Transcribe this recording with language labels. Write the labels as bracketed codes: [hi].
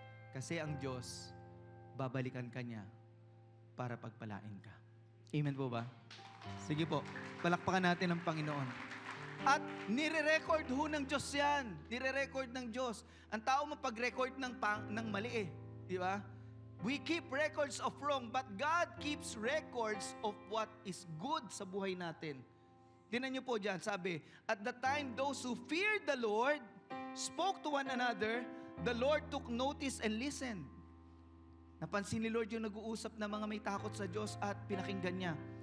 [tl] Kasi ang Diyos, babalikan ka niya para pagpalain ka. Amen po ba? Sige po, palakpakan natin ang Panginoon. At nire-record ho ng Diyos yan. Nire-record ng Diyos. Ang tao mapag-record ng mali eh. Di ba? [en] We keep records of wrong, but God keeps records of what is good [tl] sa buhay natin. Tingnan niyo po dyan, sabi, [en] at the time those who feared the Lord spoke to one another, the Lord took notice and listened. [tl] Napansin ni Lord yung nag-uusap na mga may takot sa Diyos at pinakinggan niya.